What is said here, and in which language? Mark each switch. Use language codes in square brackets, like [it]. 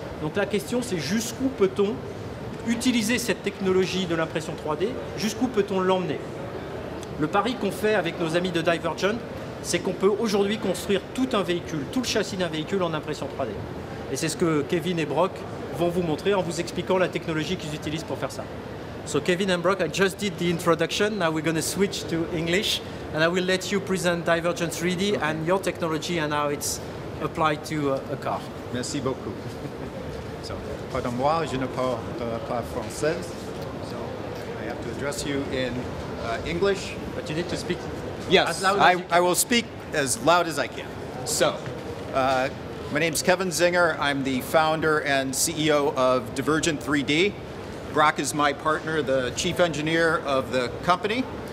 [fr] Donc la question, c'est jusqu'où peut-on utiliser cette technologie de l'impression 3D, jusqu'où peut-on l'emmener? Le pari qu'on fait avec nos amis de Divergent, c'est qu'on peut aujourd'hui construire tout un véhicule, tout le châssis d'un véhicule en impression 3D. Et c'est ce que Kevin et Brock vont vous montrer en vous expliquant la technologie qu'ils utilisent pour faire ça. [en] So Kevin and Brock, I just did the introduction. Now we're going to switch to English and I will let you present Divergent 3D and your technology and how it's applied to a car. [fr] Merci beaucoup. Pardon-moi, je ne parle pas français. [en] So I have to address you in English. But you need to speak yes, as loud as you can. I will speak as loud as I can. So, my name's Kevin Zinger. I'm the founder and CEO of Divergent 3D. Brock is my partner, the chief engineer of the company.